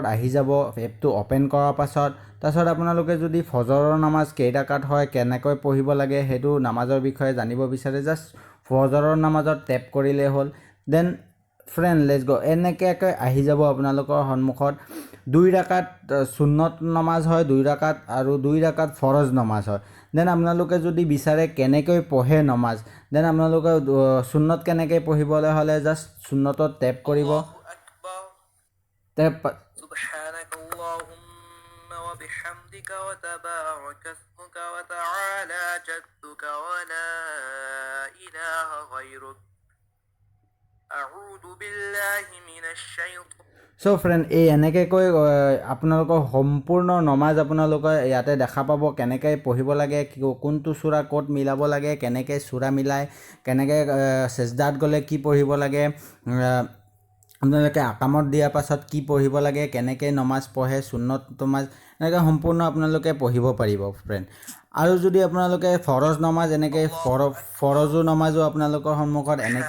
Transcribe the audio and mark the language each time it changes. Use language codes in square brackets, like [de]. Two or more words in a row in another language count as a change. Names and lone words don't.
[as] আহি যাব এপটো অপেন কৰাৰ তাৰপাছত আপোনালোকে যদি ফজৰৰ নামাজ কেইটাকাত হয় কেনেকৈ পঢ়িব লাগে সেইটো নামাজৰ বিষয়ে জানিব বিচাৰে জাষ্ট ফজৰৰ নামাজত টেপ কৰিলেই হ'ল [en] then friend let's go' [as] এনেকৈ আহি যাব আপোনালোকৰ সন্মুখত 2 ৰাকাত সুন্নত নামাজ হয় 2 ৰাকাত আৰু 2 ৰাকাত ফৰজ নামাজ হয় দেন আপোনালোকে যদি বিচাৰে কেনেকৈ পঢ়ে নামাজ দেন আপোনালোকে সুন্নত কেনেকৈ পঢ়িবলৈ হ'লে জাষ্ট সুন্নতত টেপ কৰিব [ar] سبحانك اللهم وبحمدك وتبارك اسمك وتعالى جدك ولا إله غيرك أعوذ بالله من الشيطان [en] so friend [as] এই এনেকৈ আপোনালোকৰ সম্পূৰ্ণ নমাজ আপোনালোকে ইয়াতে দেখা পাব কেনেকৈ পঢ়িব লাগে কোনটো সূৰা ক'ত মিলাব লাগে কেনেকৈ সূৰা মিলাই কেনেকৈ সেজদাত গ'লে কি পঢ়িব লাগে আপোনালোকে আকামত দিয়াৰ পাছত কি পঢ়িব লাগে কেনেকৈ নমাজ পঢ়ে সুন্নত নমাজ এনেকৈ সম্পূৰ্ণ আপোনালোকে পঢ়িব পাৰিব ফ্ৰেণ্ড আৰু যদি আপোনালোকে ফৰজ নমাজ এনেকৈ ফৰজো নমাজো আপোনালোকৰ সন্মুখত এনেকৈ